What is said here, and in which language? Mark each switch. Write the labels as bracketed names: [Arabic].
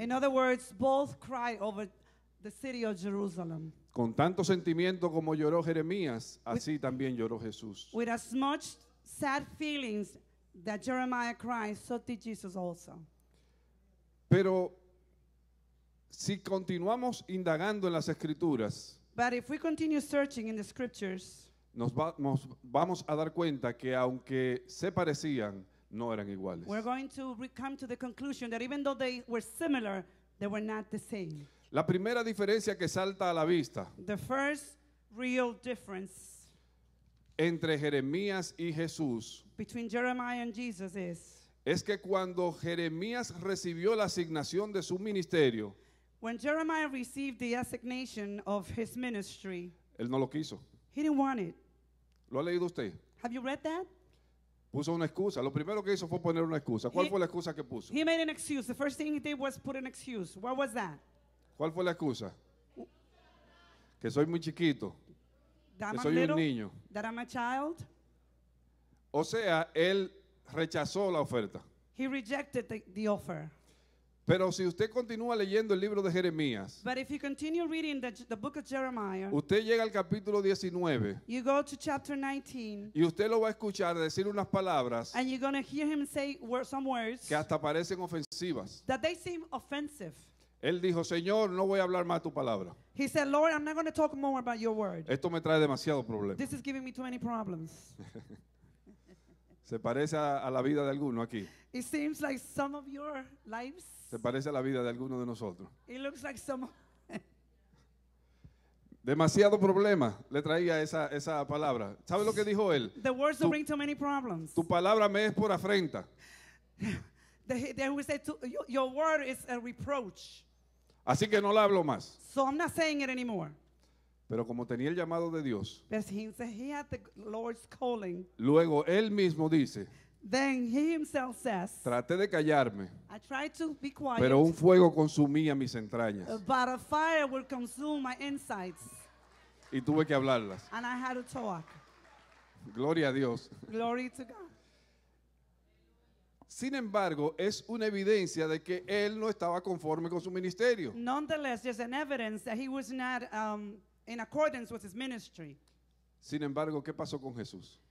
[English] In other words, both cried over the city of Jerusalem. [Spanish] Con tanto sentimiento como lloró Jeremías, así también lloró Jesús. [English] With as much sad feelings that Jeremiah cried, so did Jesus also. [Spanish] Pero si continuamos indagando en las Escrituras, [English] But if we continue searching in the scriptures, [Spanish] nos vamos a dar cuenta que aunque se parecían, no eran iguales. [English] we're going to come to the conclusion that even though they were similar, they were not the same. [Spanish] La primera diferencia que salta a la vista [English] The first real difference [Spanish] entre Jeremías y Jesús [English] between Jeremiah and Jesus [Spanish] es que cuando Jeremías recibió la asignación de su ministerio, [English] when Jeremiah received the assignation of his ministry, [Spanish] él no lo quiso. [English] he didn't want it. [Spanish] ¿Lo ha leído usted? [English] Have you read that? [Spanish] Puso una excusa. Lo primero que hizo fue poner una excusa. ¿Cuál [English] He- [Spanish] fue la excusa que puso? [English] He made an excuse. The first thing he did was put an excuse. What was that? [Spanish] ¿Cuál fue la excusa? Que soy muy chiquito, [English] That [Spanish] que [English] I'm [Spanish] soy un niño. [English] that I'm a child. [Spanish] O sea, él rechazó la oferta. [English] He rejected the offer. [Spanish] Pero si usted continúa leyendo el libro de Jeremías, [English] But if you continue reading the book of Jeremiah, [Spanish] usted llega al capítulo 19 [English] you go to chapter 19, [Spanish] y usted lo va a escuchar decir unas palabras [English] and you're going to hear him say some words [Spanish] que hasta parecen ofensivas. [English] that they seem offensive. [Spanish] Él dijo, Señor, no voy a hablar más tu palabra. [English] He said, Lord, I'm not going to talk more about your word. [Spanish] Esto me trae demasiado problema. [English] This is giving me too many problems. [Spanish] Se parece a la vida de alguno aquí. [English] It seems like some of your lives, [Spanish] Se parece a la vida de alguno de nosotros. [English] it looks like some. [Spanish] Demasiado problema le traía esa palabra. ¿Sabe lo que dijo él? [English] The words [Spanish] Tu- [English] don't bring too many problems. [Spanish] Tu palabra me es por afrenta. [English] They would say, your word is a reproach. [Spanish] Así que no la hablo más. [English] So I'm not saying it anymore. [Spanish] Pero como tenía el llamado de Dios, [English] But he said he had the Lord's calling. [Spanish] luego él mismo dice, [English] Then he himself says, [Spanish] traté de callarme, [English] I tried to be quiet, [Spanish] pero un fuego consumía mis entrañas [English] but a fire would consume my insides, [Spanish] y tuve que hablarlas. [English] and I had to talk. [Spanish] Gloria a Dios. [English] Glory to God. [Spanish] Sin embargo, es una evidencia de que él no estaba conforme con su ministerio. [English] Nonetheless, there's an evidence that he was not in accordance with his ministry. [Spanish] Sin embargo, ¿qué pasó con Jesús?